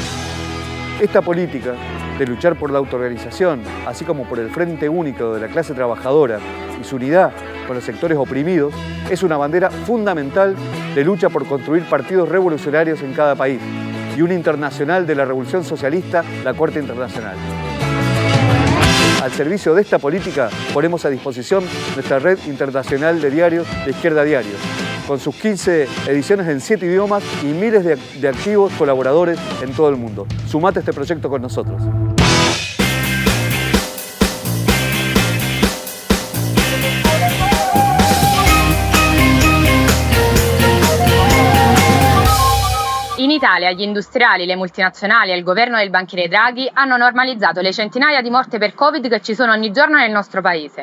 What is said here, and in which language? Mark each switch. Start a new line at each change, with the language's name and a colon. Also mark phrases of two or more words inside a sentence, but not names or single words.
Spanish: Esta política de luchar por la autoorganización, así como por el frente único de la clase trabajadora y su unidad con los sectores oprimidos, es una bandera fundamental de lucha por construir partidos revolucionarios en cada país y una internacional de la Revolución Socialista, la Corte Internacional. Al servicio de esta política ponemos a disposición nuestra red internacional de diarios de Izquierda Diario, con sus 15 ediciones en 7 idiomas y miles de activos colaboradores en todo el mundo. Sumate a este proyecto con nosotros.
Italian: In Italia gli industriali, le multinazionali e il governo del banchiere Draghi hanno normalizzato le centinaia di morti per Covid che ci sono ogni giorno nel nostro paese.